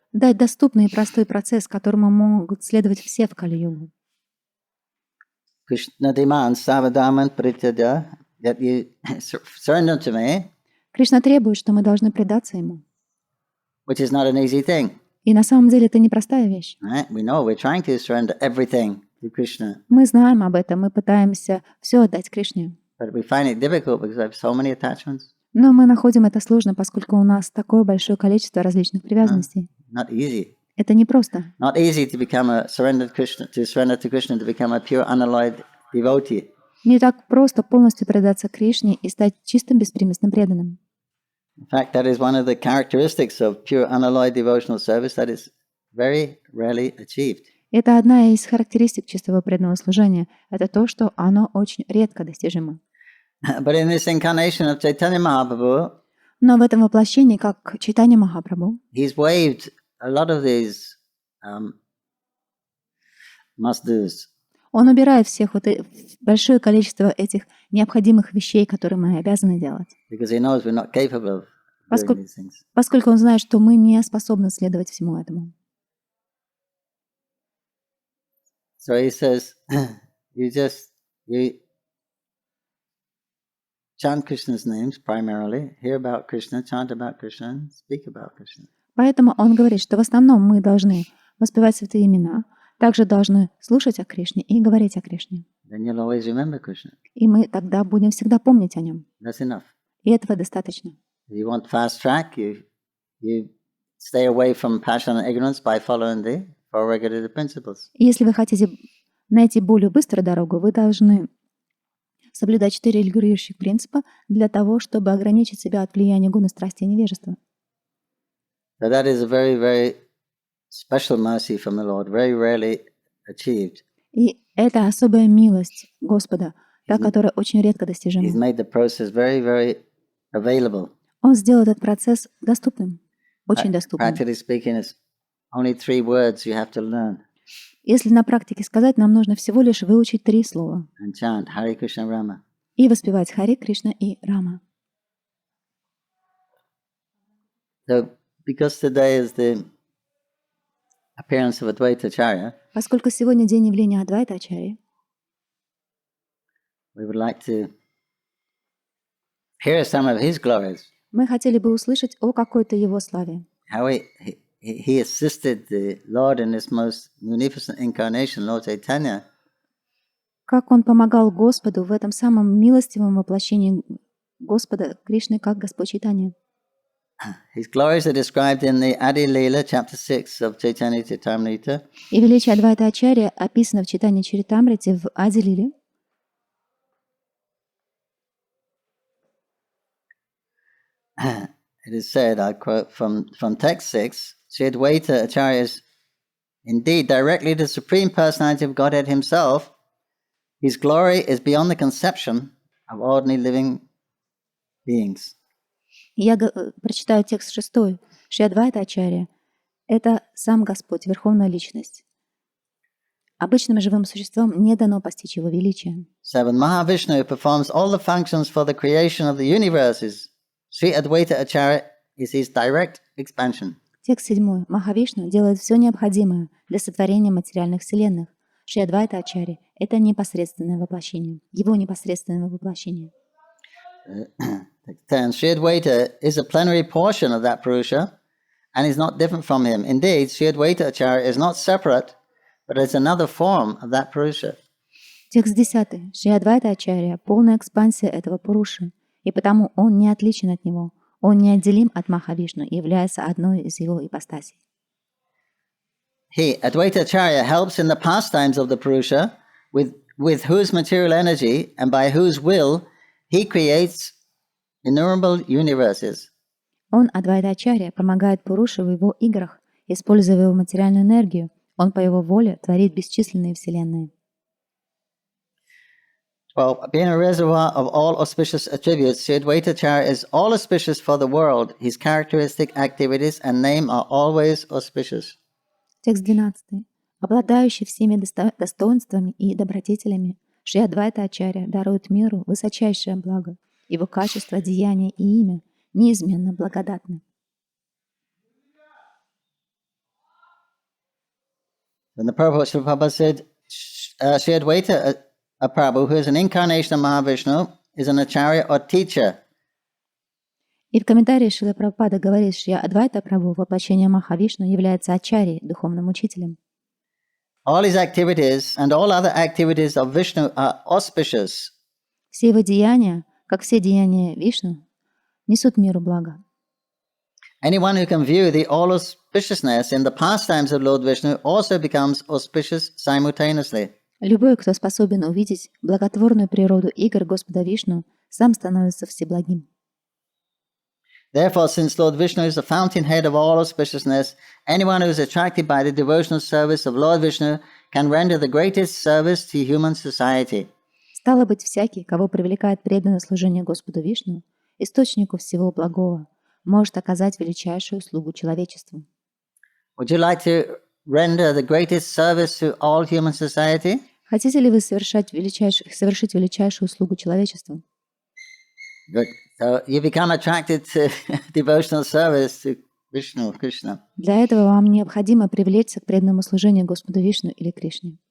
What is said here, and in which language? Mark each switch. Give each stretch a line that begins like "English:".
Russian: Дать доступный и простой процесс, которому могут следовать все в Кали-югу.
English: Krishna demands savadaman prityaja, that you surrender to me,
Russian: Кришна требует, что мы должны предаться ему.
English: which is not an easy thing.
Russian: И на самом деле это непростая вещь.
English: Right? We know we're trying to surrender everything to Krishna,
Russian: Мы знаем об этом, мы пытаемся все отдать Кришне.
English: but we find it difficult because we have so many attachments.
Russian: Но мы находим это сложно, поскольку у нас такое большое количество различных привязанностей.
English: Not easy.
Russian: Это непросто.
English: Not easy to become a surrender to Krishna, to become a pure unalloyed devotee.
Russian: Не так просто полностью предаться Кришне и стать чистым беспримесным преданным.
English: In fact, that is one of the characteristics of pure unalloyed devotional service that is very rarely achieved.
Russian: Это одна из характеристик чистого преданного служения. Это то, что оно очень редко достижимо.
English: But in this incarnation of Chaitanya Mahaprabhu,
Russian: Но в этом воплощении, как Чайтанья Махапрабху,
English: he's waived a lot of these must-dos.
Russian: он убирает всех большое количество этих необходимых вещей, которые мы обязаны делать.
English: Because he knows we're not capable of doing these things.
Russian: Поскольку он знает, что мы не способны следовать всему этому.
English: So he says, you chant Krishna's names primarily, hear about Krishna, chant about Krishna, and speak about Krishna.
Russian: Поэтому он говорит, что в основном мы должны воспевать святые имена, также должны слушать о Кришне и говорить о Кришне.
English: Then you'll always remember Krishna.
Russian: И мы тогда будем всегда помнить о нем.
English: That's enough.
Russian: И этого достаточно.
English: If you want fast track, you stay away from passion and ignorance by following the four regulative principles.
Russian: И если вы хотите найти более быструю дорогу, вы должны соблюдать 4 регулирующих принципа для того, чтобы ограничить себя от влияния гуна, страсти и невежества.
English: So that is a very, very special mercy from the Lord, very rarely achieved.
Russian: И это особая милость Господа, та, которая очень редко
English: He's
Russian: достижима.
English: made the process very, very available.
Russian: Он сделал этот процесс доступным, очень доступным.
English: Practically speaking, it's only 3 words you have to learn
Russian: Если на практике сказать, нам нужно всего лишь выучить 3 слова
English: and chant Hare Krishna Rama.
Russian: и воспевать Хари, Кришна и Рама.
English: So, because today is the appearance of Advaita Acharya,
Russian: Поскольку сегодня день явления Адвайта Acharya,
English: we would like to hear some of his glories,
Russian: мы хотели бы услышать о какой-то его славе.
English: how he assisted the Lord in this most munificent incarnation, Lord Chaitanya,
Russian: Как он помогал Господу в этом самом милостивом воплощении Господа Кришны, как Господь Чайтанья.
English: His glories are described in the Adi Leela, chapter 6 of Caitanya-charitamrita.
Russian: И величие Адвайта Acharya описано в Чайтанья-чаритамрите в Ади-лиле.
English: It is said, I quote from text 6, Sri Advaita Acharya is indeed directly the Supreme Personality of Godhead himself. His glory is beyond the conception of ordinary living beings.
Russian: Я прочитаю текст 6. Шри Адвайта Acharya – это сам Господь, Верховная Личность. Обычным живым существам не дано постичь Его величие.
English: So when Mahavishnu performs all the functions for the creation of the universes, Sri Advaita Acharya is his direct expansion.
Russian: Текст 7. Махавишну делает все необходимое для сотворения материальных вселенных. Шри Адвайта Acharya – это непосредственное воплощение, Его непосредственное воплощение.
English: And Sri Advaita is a plenary portion of that Purusha and is not different from him. Indeed, Sri Advaita Acharya is not separate, but is another form of that Purusha.
Russian: Текст 10. Шри Адвайта Acharya – полная экспансия этого Пуруши, и потому он не отличен от него. Он неотделим от Махавишну и является одной из его ипостасей.
English: He, Advaita Acharya, helps in the pastimes of the Purusha with whose material energy and by whose will he creates innumerable universes.
Russian: Он, Адвайта Acharya, помогает Пуруше в его играх, используя его материальную энергию. Он по его воле творит бесчисленные вселенные.
English: Well, being a reservoir of all auspicious attributes, Sri Advaita Acharya is all auspicious for the world. His characteristic activities and name are always auspicious.
Russian: Текст 12. Обладающий всеми достоинствами и добродетелями, Шри Адвайта Ачарья дарует миру высочайшее благо. Его качество, деяние и имя неизменно благодатны.
English: And the Prabhupada said, Sri Advaita Prabhu, who is an incarnation of Mahavishnu, is an Acharya or teacher.
Russian: И в комментарии Шрила Прабхупада говорит, что Адвайта Прабху, воплощение Махавишну, является Ачарьей, духовным учителем.
English: All his activities and all other activities of Vishnu are auspicious.
Russian: Все его деяния, как все деяния Вишну, несут миру благо.
English: Anyone who can view the all auspiciousness in the pastimes of Lord Vishnu also becomes auspicious simultaneously.
Russian: Любой, кто способен увидеть благотворную природу игр Господа Вишну, сам становится всеблагим.
English: Therefore, since Lord Vishnu is the fountainhead of all auspiciousness, anyone who is attracted by the devotional service of Lord Vishnu can render the greatest service to human society.
Russian: Стало быть, всякий, кого привлекает преданное служение Господу Вишну, источнику всего благого, может оказать величайшую услугу человечеству.
English: Would you like to render the greatest service to all human society?
Russian: Хотите ли вы совершить величайшую услугу человечеству?
English: Good. So you become attracted to devotional service to Vishnu, Krishna.
Russian: Для этого вам необходимо привлечься к преданному служению Господу Вишну или Кришне.